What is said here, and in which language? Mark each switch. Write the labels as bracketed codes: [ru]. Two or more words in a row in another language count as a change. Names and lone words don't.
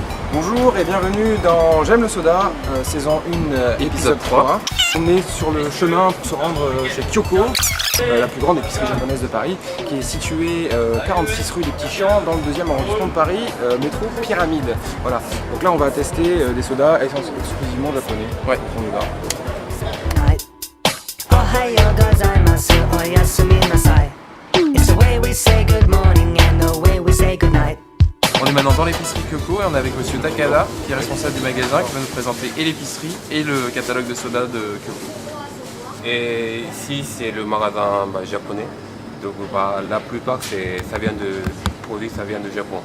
[fr] Bonjour et bienvenue dans J'aime le soda, saison 1, épisode 3. On est sur le chemin pour se rendre chez Kyoko, la plus grande épicerie japonaise de Paris, qui est située 46 rue des Petits Champs, dans le 2e arrondissement de Paris, métro Pyramide. Voilà. Donc là on va tester des sodas exclusivement japonais. Ouais. On y va. [ja] おはようございます、おやすみなさい. [en] It's the way we say good morning and the way we say good night. [fr] On est maintenant dans l'épicerie Kyoko et on est avec monsieur Takada qui est responsable du magasin qui va nous présenter et l'épicerie et le catalogue de soda de Kyoko. Et ici, c'est le magasin japonais. Donc la plupart, ça vient de produits, ça vient du Japon.